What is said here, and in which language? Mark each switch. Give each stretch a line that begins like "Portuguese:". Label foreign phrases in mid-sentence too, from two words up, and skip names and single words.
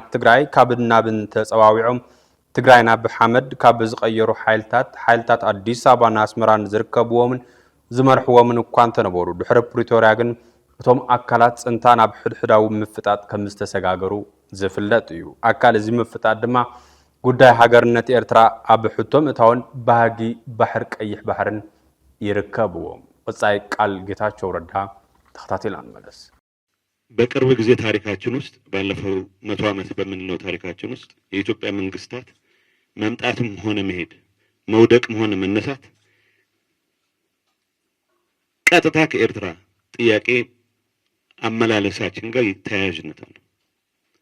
Tigrinya: ትግራይ ካብ ናብን ተጸዋዊዖም ትግራይ ናብ ሓመድ ካብ ዝቀየሩ ሓይልታት ኣዲስ አበባን ኣስመራን ዝርከብዎምን ዝመርሕዎምን እኳ እንተነበሩ ድሕሪ ፕሪቶሪያ ግን እቶም ኣካላት ጽንታ ናብ ሕድሕዳዊ ምፍጣጥ ከም ዝተሰጋገሩ ዝፍለጥ እዩ ኣካል እዚ ምፍጣጥ ድማ ጉዳይ ሃገርነት ኤርትራ ኣብ ሕቶም እታውን ባህጊ ባሕር ቀይሕ ባሕርን ይርከብዎም ወጻይ ቃል ጌታቸው ረዳ ተከታተል አንመለስ
Amharic: በቅርብ ጊዜ ታሪካችን ውስጥ ባለፈው 100 ዓመት በምንለው ታሪካችን ውስጥ የኢትዮጵያ መንግስታት መምጣትም ሆነ መሄድ መውደቅም ሆነ መነሳት ቀጥታ ከኤርትራ ጥያቄ አመላለሳችን ጋር ተያያዥነት አለው